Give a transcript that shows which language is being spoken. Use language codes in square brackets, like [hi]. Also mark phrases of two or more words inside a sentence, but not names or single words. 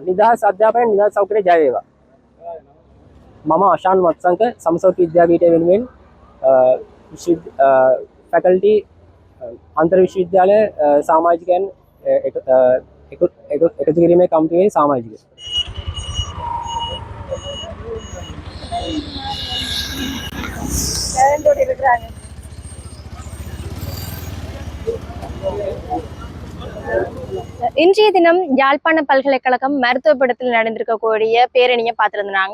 [si] නිදහස් අධ්‍යාපනය නිදහස් සෞඛ්‍යයට ජය වේවා. මම අශාන් වත්සංක සමසෞඛ්‍ය විද්‍යාපීඨය වෙනුවෙන් ෆැකල්ටි අන්තර් විශ්වවිද්‍යාල සමාජිකයන් එකතු කිරීමේ කමිටුවේ සමාජිකයෙක්. [ta] இன்றைய தினம் யாழ்ப்பாண பல்கலைக்கழகம் மருத்துவப்படத்தில் நடந்திருக்கக்கூடிய பேரணியை பார்த்திருந்தாங்க.